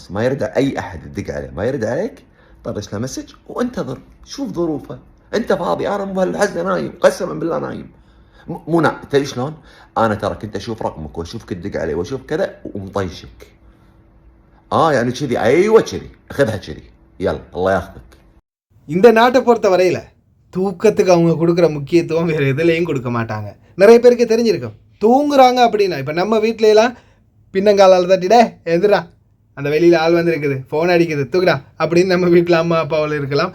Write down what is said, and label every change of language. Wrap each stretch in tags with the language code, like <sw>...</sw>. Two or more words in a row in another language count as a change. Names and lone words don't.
<ar>ما يرد اي احد تدق عليه، ما يرد عليك، طرش له مسج وانتظر، شوف ظروفه. انت فاضي، انا مو بهالحزه نايم، قسما بالله نايم. مو تدري شلون؟ انا ترى كنت اشوف رقمك واشوفك تدق علي واشوف كذا ومطيشك. يعني كذي، ايوه كذي، خذها كذي، يلا الله ياخذك.</ar> <ta>இந்த நாட்டை பொறுத்த வரையில் தூக்கத்துக்கு அவங்க கொடுக்குற முக்கியத்துவம் வேறு எதுலேயும் கொடுக்க மாட்டாங்க. நிறைய பேருக்கு தெரிஞ்சிருக்கும், தூங்குறாங்க அப்படின்னா. இப்போ நம்ம வீட்டிலலாம் பின்னங்காலால் தட்டிடே எதிரா அந்த வெளியில் ஆள் வந்துருக்குது, ஃபோன் அடிக்குது, தூக்குடா அப்படின்னு நம்ம வீட்டில் அம்மா அப்பாவில் இருக்கலாம்.</ta>